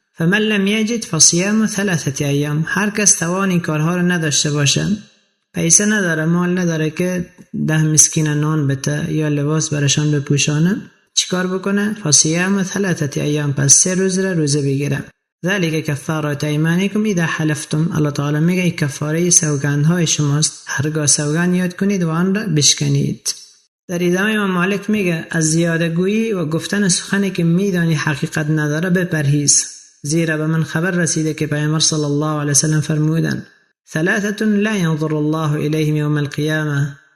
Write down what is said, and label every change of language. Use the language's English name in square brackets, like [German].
[Arabic] فمن لم یجد فصیام 3 ایام. [Persian] هر کس توان این کارها رو نداشته باشه، پیسه نداره، مال نداره که 10 مسکین نان بده یا لباس برشان بپوشانه، چیکار بکنه؟ [Arabic] فصیام 3 ایام، [Persian] پس 3 روز را روزه بگیره. [Arabic] ذلك کفارات ایمانکم اذا حلفتم. [Persian] الله تعالی میگه کفاره سوگندهای شماست هرگاه سوگند یاد کنید و آن را بشکنید. در ادامه امام مالک میگه از زیاده گویی و گفتن سخنی که میدانی حقیقت نداره بپرهیز، زیرا به من خبر رسیده که پیامبر صلی الله علیه وسلم فرمودند 3 [Arabic] لا ينظر الله الیهم یوم القیامه.